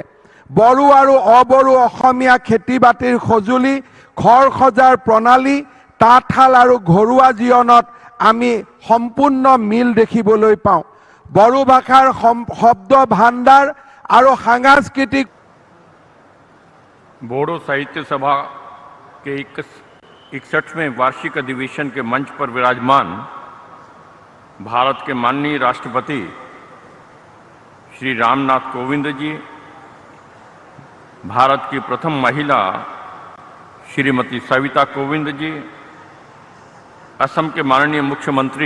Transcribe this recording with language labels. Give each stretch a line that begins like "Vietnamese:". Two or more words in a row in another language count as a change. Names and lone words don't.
Assamese: বড়ো আৰু অবড়ো অসমীয়া খেতি বাতিৰ সঁজুলি, ঘৰ সজাৰ প্ৰণালী, তাঁতশাল আৰু ঘৰুৱা জীৱনত আমি সম্পূৰ্ণ মিল দেখিবলৈ পাওঁ। বড়ো ভাষাৰ শব্দ ভাণ্ডাৰ আৰু সাংস্কৃতিক।
Hindi: बोडो साहित्य सभा के 61वें वार्षिक अधिवेशन के मंच पर विराजमान भारत के माननीय राष्ट्रपति श्री रामनाथ कोविंद जी, भारत की प्रथम महिला श्रीमती सविता कोविंद जी, असम के माननीय मुख्यमंत्री